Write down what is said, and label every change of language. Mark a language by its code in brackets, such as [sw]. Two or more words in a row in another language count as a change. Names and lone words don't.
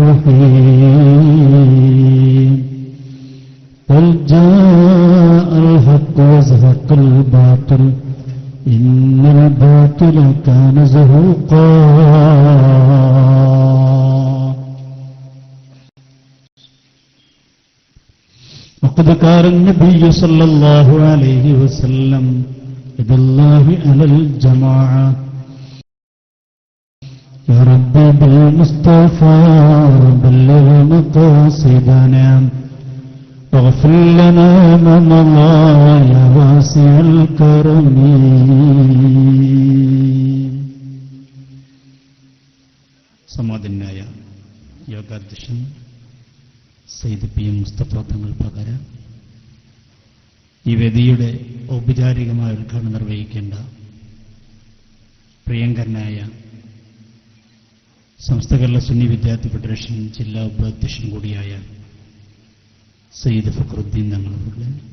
[ar] الرحيم قل جاء الحق وزهق الباطل إن الباطل كان زهوقا وقد قال النبي صلى الله عليه وسلم يد الله على الجماعة يا ربي بالمصطفى بلغ مقاصدنا واغفر لنا ما مضى يا واسع الكرم. [ml] സമാദരനായ യോഗാധ്യക്ഷൻ സയ്യിദ് പി എം മുസ്തഫ തങ്ങൾ പകരം ഈ വേദിയുടെ ഔപചാരികമായ ഉദ്ഘാടനം നിർവഹിക്കേണ്ട പ്രിയങ്കരനായ സമസ്ത കേരള സുന്നി വിദ്യാർത്ഥി ഫെഡറേഷൻ ജില്ലാ ഉപാധ്യക്ഷൻ കൂടിയായ സയ്യിദ് ഫഖറുദ്ദീൻ തങ്ങളുടെ